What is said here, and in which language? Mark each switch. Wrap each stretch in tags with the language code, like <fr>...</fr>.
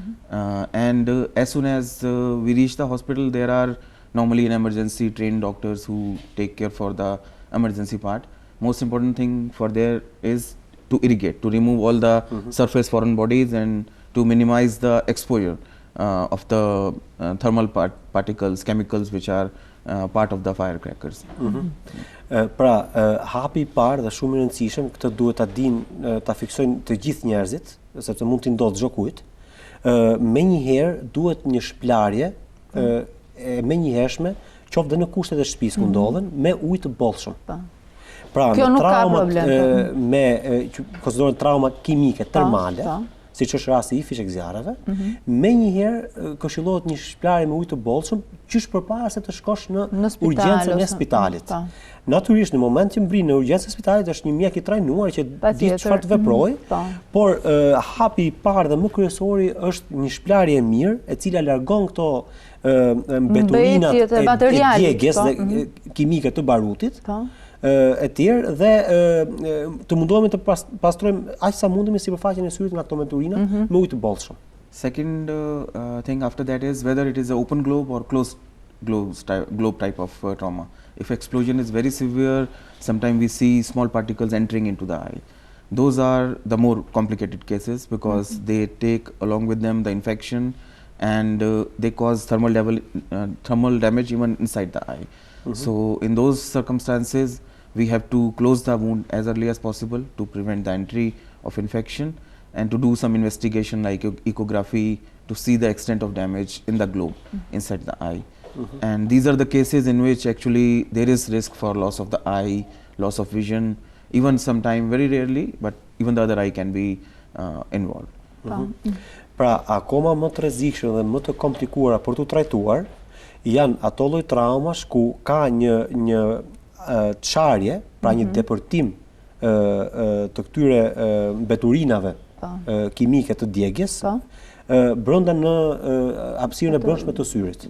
<en>And as soon as we reach the hospital, there are normally in emergency trained doctors who take care for the emergency part. Most important thing for there is to irrigate, to remove all the surface foreign bodies and to minimize the exposure of the thermal particles, chemicals which are part of the firecrackers.</en> <sq>Pra, hapi i parë dhe shumë i rëndësishëm, këtë duhet ta dinë, ta fiksojnë të gjithë njerëzit, sepse mund t'i ndodhë çdo kujt. Menjëherë duhet një shplarje e menjëhershme, qoftë dhe në kushtet e shtëpisë ku ndodhen, me ujë të bollshëm. Pra, kjo nuk ka problem. Me konsiderohen trauma kimike termale, siç është rasti i fishek zjarreve, menjëherë këshillohet një shplarje me ujë të bollshëm, qysh përpara se të shkosh në urgjencën e spitalit. Natyrisht në moment që mbrin në urgjencën e spitalit është një mjek i trajnuar që di çfarë të veprojë, por hapi i parë dhe më kryesori është një shplarje e mirë, e cila largon këto mbeturinat e djegjes dhe kimike të barutit. E tjerë dhe të mundohemi të pastrojmë aq sa mundemi sipërfaqen e syrit nga këto mbeturina me ujë të bollshëm.</sq> <en>Second thing after that is whether it is an open globe or closed globe type of trauma. If explosion is very severe, sometimes we see small particles entering into the eye. Those are the more complicated cases because they take along with them the infection and they cause thermal damage even inside the eye. So in those circumstances, we have to close the wound as early as possible to prevent the entry of infection and to do some investigation like ecography to see the extent of damage in the globe inside the eye. And these are the cases in which actually there is risk for loss of the eye, loss of vision, even sometime very rarely, but even the other eye can be involved.</en> <sq>Pra, akoma më të rrezikshme dhe më të komplikuara për të trajtuar janë ato lloj traumash ku ka një çarje, pra një depërtim të këtyre mbeturinave kimike të djegjes brenda në hapësirën e brendshme të syrit.</sq>